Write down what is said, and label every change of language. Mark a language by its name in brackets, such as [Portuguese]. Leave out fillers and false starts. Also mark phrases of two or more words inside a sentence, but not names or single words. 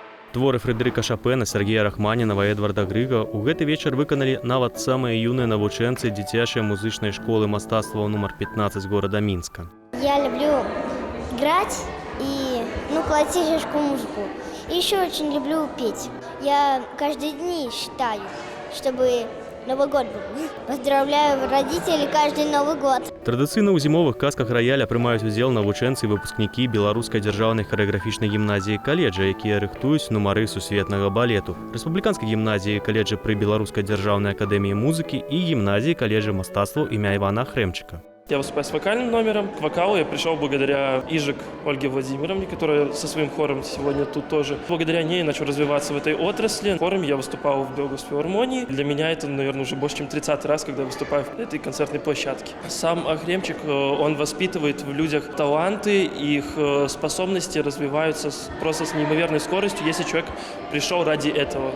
[Belarusian] Творы Фредерика Шопена, Сергея Рахманинова и Эдварда Грыга у гэты вечер выканалі нават самыя юныя навучэнцы дзіцячай музычнай школы мастацтва номер 15 [Russian] города Минска. Я люблю играть и классическую музыку. И еще очень люблю петь. Я каждый день считаю, чтобы Новый год был. Поздравляю родителей каждый Новый год. [Belarusian] Традыцыйна ў зімовых казках раяля прымаюць удзел навучэнцы і выпускнікі беларускай дзяржаўнай харэаграфічнай гімназіі каледжа, якія рыхтуюць нумары сусветнага балету, рэспубліканскай гімназіі каледжа пры беларускай дзяржаўнай акадэміі музыкі і гімназіі каледжа мастацтваў імя Івана Хрэмчыка. [Russian] Я выступаю с вокальным номером. К вокалу я пришел благодаря Ижик Ольге Владимировне, которая со своим хором сегодня тут тоже. Благодаря ней начал развиваться в этой отрасли. Хором я выступал в Белгородской филармонии. Для меня это, наверное, уже больше, чем 30-й раз, когда я выступаю в этой концертной площадке. Сам Хрэмчик, он воспитывает в людях таланты, их способности развиваются просто с неимоверной скоростью, если человек пришел ради этого.